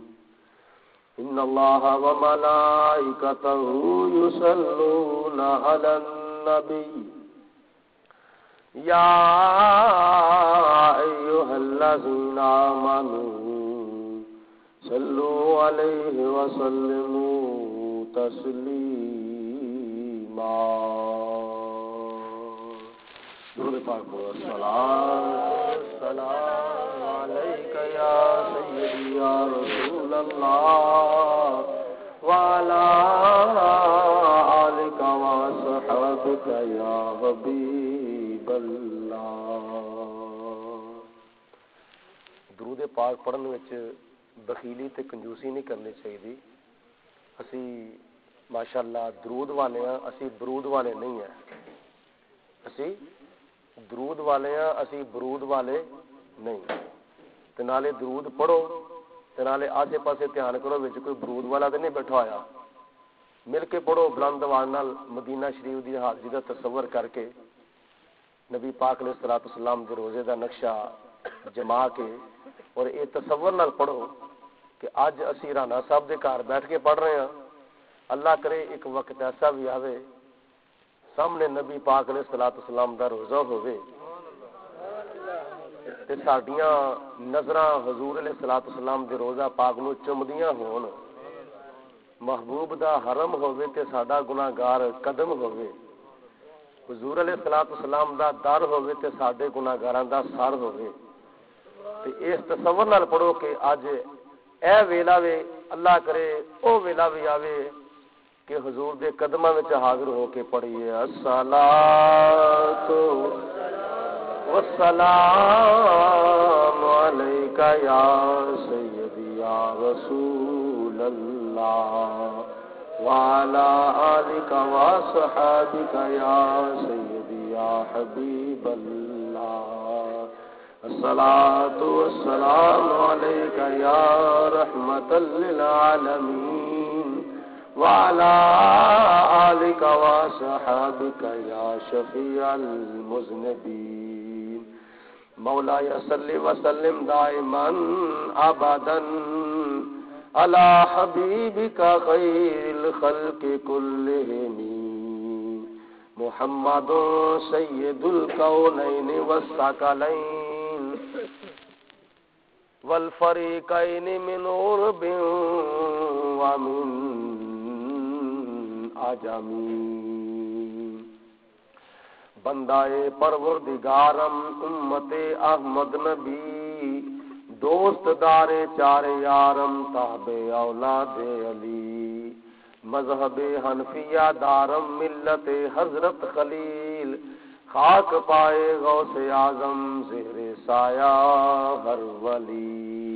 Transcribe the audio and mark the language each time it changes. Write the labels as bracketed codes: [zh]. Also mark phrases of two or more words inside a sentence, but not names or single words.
[ar] إن الله وملائكته يصلون على النبي يا أيها الذين آمنوا صلوا عليه وسلموا تسليما. [pa] درود پاک پڑھو. [ar] السلام علیک یا سیدی یا رسول اللہ وعلی آلک وصحبک یا حبیب اللہ. [pa] درود پاک پڑھن وچ بخیلی تے کنجوسی نہیں کرنی چاہیے. اسی ماشاءاللہ درود والے ہیں, اسی برود والے نہیں ہیں. اسی درود والے ہیں, اسی برود والے نہیں. تے نالے درود پڑھو تے نالے آسے پاسے دھیان کرو وچ کوئی برود والا تے نہیں بیٹھا ہویا. مل کے پڑھو بلند آواز نال مدینہ شریف دی حاضری دا تصور کر کے نبی پاک [ar] علیہ الصلوۃ والسلام [pa] دے روزے دا نقشہ جما کے اور یہ تصور نال پڑھو کہ اج اسی رانا صاحب دے گھر بیٹھ کے پڑھ رہے ہیں. اللہ کرے ایک وقت ایسا بھی آوے سامنے نبی پاک [ar] علیہ الصلوۃ والسلام [pa] دا روزہ ہوے تے ساڈیاں نظراں حضور [ar] علیہ الصلوۃ والسلام [pa] دے روزہ پاک نو چمدیاں ہون. محبوب دا حرم ہوے تے ساڈا گناہگار قدم ہوے. حضور [ar] علیہ الصلوۃ والسلام [pa] دا در ہوے تے ساڈے گناہگاراں دا سر ہوے. تے اس تصور نال پڑھو کہ اج اے ویلا وے, اللہ کرے او ویلا بھی آوے کہ حضور دے قدماں وچ حاضر ہو کے پڑھیے [ar] الصلاۃ والسلام علیک یا سیدی یا رسول اللہ وعلی آلک وصحبک یا سیدی یا حبیب اللہ. الصلاۃ والسلام علیک یا رحمۃ للعالمین وعلی آلک وصحبک یا شفیع المذنبین. مولاي صل وسلم دائما ابدا على حبيبك خير الخلق كلهم محمد سيد الكونين والثقلين والفريقين من عرب ومن عجم. [fa] بندائے پروردگارم امت احمد نبی دوست دار چار یارم تابع اولاد علی مذہب حنفیہ دارم ملت حضرت خلیل خاک پائے غوث اعظم زہر سایہ ہر ولی.